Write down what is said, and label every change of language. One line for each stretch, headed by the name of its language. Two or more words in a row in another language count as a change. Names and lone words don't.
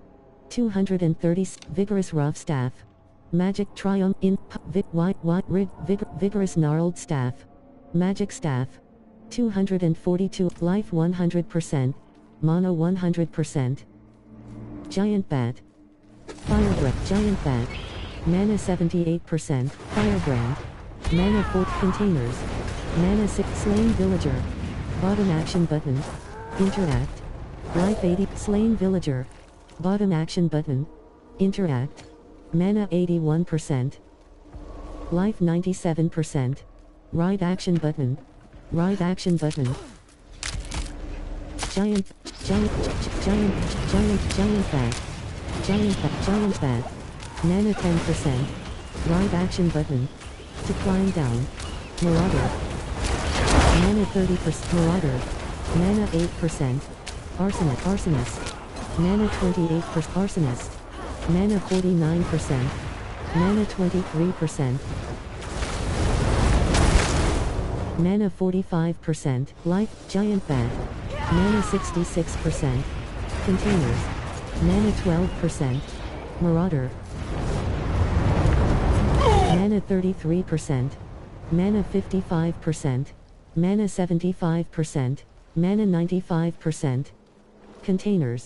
English: 230. Vigorous Rough Staff. Magic Triumph. Vigorous Gnarled Staff. Magic Staff. 242. Life 100%. Mono 100%. Giant Bat. Fire Breath. Giant Bat. Mana 78%. Firebrand. Mana 4 containers. Mana 6 slain villager. Bottom action button. Interact. Life 80 slain villager. Bottom action button. Interact. Mana 81%. Life 97%. Right action button. Right action button. Giant fat. Mana 10%. Right action button. To climb down. Marauder. Mana 30%. Marauder. Mana 8%. Arsonist. Mana 28%. Arsonist. Mana 49%. Mana 23%. Mana 45%. Life. Giant bat. Mana 66%. Containers. Mana 12%. Marauder. Mana 33%. Mana 55%. Mana 75%. Mana 95%. Containers.